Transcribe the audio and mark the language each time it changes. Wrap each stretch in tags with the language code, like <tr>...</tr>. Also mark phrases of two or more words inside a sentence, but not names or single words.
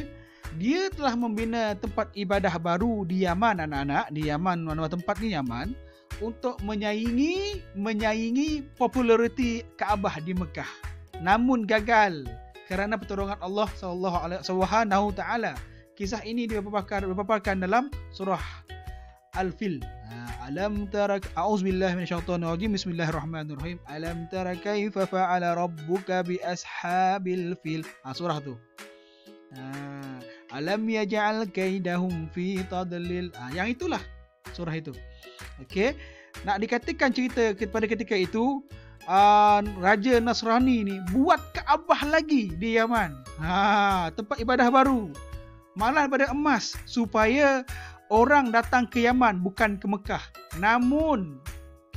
<ms>Dia telah membina tempat ibadah baru di Yaman, anak-anak. Di Yaman, mana tempat ni Yaman, untuk menyaingi populariti Kaabah di Mekah. Namun gagal kerana pertolongan Allah</ms> <ar>سبحانه تعالى.</ar> <ms>Kisah ini dipaparkan dalam surah Al-Fil.</ms> <ar>ألم تر، أعوذ بالله من الشيطان الرجيم. بسم الله الرحمن الرحيم. ألم تر كيف فعل ربك بأصحاب الفيل.</ar> <ms>Surah tu.</ms> <ar>ألم يجعل كيدهم في تضليل.</ar> <ms>Yang itulah surah itu. Okey. Nak dikatakan cerita pada ketika itu, Raja Nasrani ni buat Kaabah lagi di Yaman. Tempat ibadah baru. Malah daripada emas, supaya orang datang ke Yaman bukan ke Mekah.</ms>